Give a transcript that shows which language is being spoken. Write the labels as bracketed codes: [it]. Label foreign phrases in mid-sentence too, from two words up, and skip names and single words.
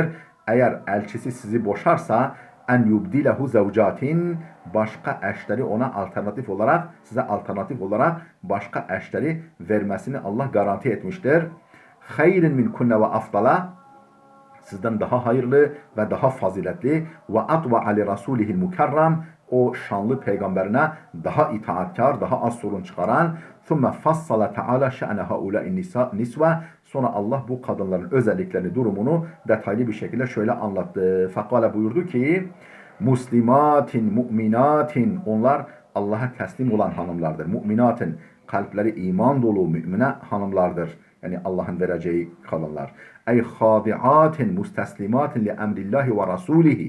[tr] Eğer elçisi sizi boşarsa [ar] أن يبدله أزواجا, [tr] başka eşleri ona alternatif olarak, size alternatif olarak başka eşleri vermesini Allah garanti etmiştir. [ar] خيرا منكن وأفضل, [tr] sizden daha hayırlı ve daha faziletli, [ar] وأطوع لرسوله المكرم, [tr] o şanlı peygamberine daha itaatkar, daha az sorun çıkaran. [ar] ثُمَّ فَصَّلَ تَعَالَى شَأْنَ هَؤُلَاءِ nisve. [tr] Sonra Allah bu kadınların özelliklerini, durumunu detaylı bir şekilde şöyle anlattı. Fekale, buyurdu ki, [ar] مسلمات مؤمنات, [tr] onlar Allah'a teslim olan hanımlardır. Mu'minatin, kalpleri iman dolu mümine hanımlardır. Yani Allah'ın vereceği kadınlar. Ey [ar] هادئات مستسلمات لأمر الله ورسوله.